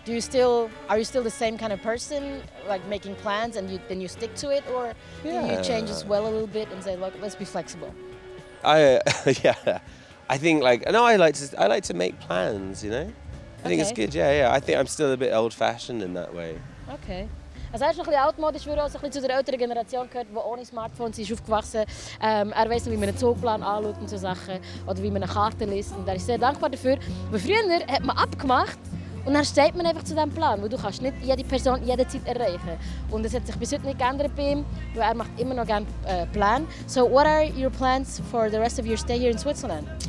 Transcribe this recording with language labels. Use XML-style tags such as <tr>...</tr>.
<en>Are you still the same kind of person, like making plans and then you stick to it, or do you change as well a little bit and say, look, let's be flexible? I think I like to make plans, I think it's good, yeah. I think I'm still a bit old-fashioned in that way. Okay.</en> <de>Also er ist noch ein bisschen altmodisch, würde also ein bisschen zu der älteren Generation gehört, die ohne Smartphones ist aufgewachsen. Er weiss noch, wie man einen Zugplan anschaut und so Sachen, oder wie man eine Karte liest. Und er ist sehr dankbar dafür. Aber früher hat man abgemacht und dann steht man einfach zu diesem Plan, weil du kannst nicht jede Person jederzeit erreichen. Und es hat sich bis heute nicht geändert bei ihm, weil er macht immer noch gerne Pläne.</de> <en>So what are your plans for the rest of your stay here in Switzerland?</en>